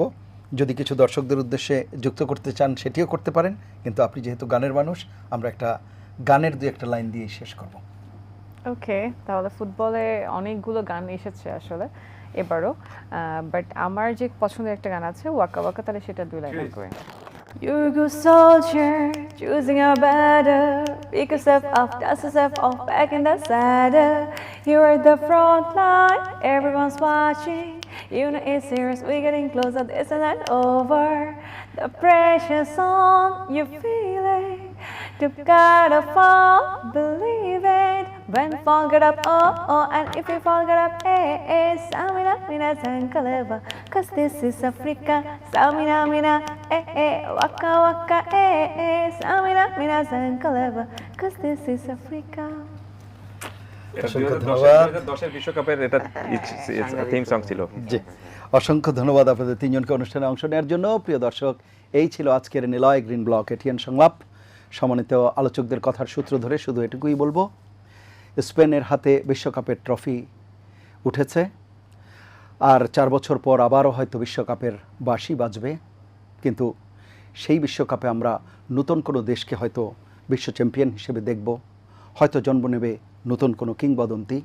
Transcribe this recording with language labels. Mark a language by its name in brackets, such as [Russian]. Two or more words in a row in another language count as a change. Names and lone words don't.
[Bangla] যদি কিছু দর্শকদের উদ্দেশ্যে যুক্ত করতে চান সেটিও করতে পারেন, কিন্তু আপনি যেহেতু গানের মানুষ, আমরা একটা গানের 2-1টা লাইন দিয়ে শেষ করব। ওকে, তাহলে ফুটবলে অনেকগুলো গান এসেছে আসলে এবারও, বাট আমার যে পছন্দের একটা গান আছে ওয়াকা ওয়াকা, তাহলে সেটা 2 লাইন করে। [English] You're a good soldier, choosing a battle. Pick yourself up, dust yourself off, back in the saddle. You're at the front line, everyone's watching. You know it's serious, we're getting closer, this is not over. The pressure's on, you feel it. You gotta fall, believe it. When fall, get up, oh, oh. And if you fall, get up, eh, eh. [Fang] Samina, mina, zankaleva. [English] Cause this is Africa. [Fang] Samina, mina, eh, eh. Waka, waka, eh, eh. Samina, mina, zankaleva. [English] Cause this is Africa. [Bangla] বিশ্বকাপের এটা [English] theme song [Bangla] ছিল। জি, অসংখ্য ধন্যবাদ আপনাদের তিনজনকে অনুষ্ঠানে অংশ নেওয়ার জন্য। প্রিয় দর্শক, এই ছিল আজকের নিলয় গ্রিন ব্লক এটিএন সংলাপ। সম্মানিত আলোচকদের কথার সূত্র ধরে শুধু এটুকুই বলবো, স্পেনের হাতে বিশ্বকাপের ট্রফি উঠেছে, আর 4 বছর পর আবারও হয়তো বিশ্বকাপের বাঁশি বাজবে, কিন্তু সেই বিশ্বকাপে আমরা নতুন কোনো দেশকে হয়তো বিশ্ব চ্যাম্পিয়ন হিসেবে দেখব, হয়তো জন্ম নেবে নতুন কোনো কিংবদন্তি।